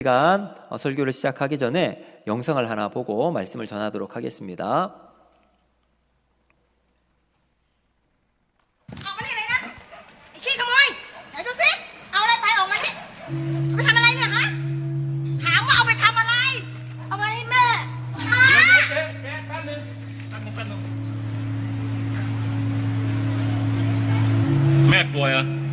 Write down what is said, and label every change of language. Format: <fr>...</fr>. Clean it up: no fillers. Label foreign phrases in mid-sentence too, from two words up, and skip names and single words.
<ko>시간 설교를 시작하기 전에 영상을 하나 보고 말씀을 전하도록 하겠습니다.</ko> <th>ออกมานี่เลยนะไอ้ขี้ขโมยไหนดูสิเอาอะไรไปออกมานี่เอาไปทำอะไรเนี่ยฮะถามว่าเอาไปทำอะไรเอาไปให้แม่ฮะ เจ๊แป๊บนึงแม่ป่วยเหรอ</th>